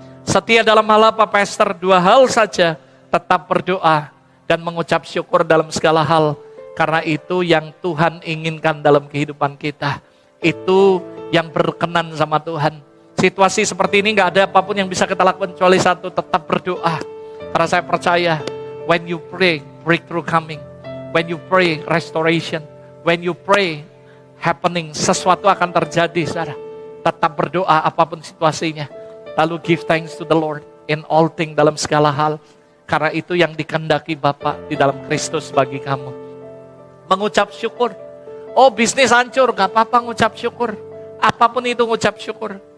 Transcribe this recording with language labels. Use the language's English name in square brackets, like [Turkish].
[Indonesian] Setia dalam hal apa, Pastor? Dua hal saja, tetap berdoa dan mengucap syukur dalam segala hal. Karena itu yang Tuhan inginkan dalam kehidupan kita. Itu yang berkenan sama Tuhan. Situasi seperti ini gak ada apapun yang bisa kita lakukan kecuali satu, tetap berdoa. Karena saya percaya [English] When you pray, breakthrough coming. When you pray, restoration. When you pray, happening. [Indonesian] Sesuatu akan terjadi, saudara. Tetap berdoa apapun situasinya. Lalu [English] give thanks to the Lord in all things, [Indonesian] dalam segala hal. Karena itu yang dikehendaki Bapa di dalam Kristus bagi kamu. Mengucap syukur. Oh, bisnis hancur, gak apa-apa ngucap syukur. Apapun itu ngucap syukur.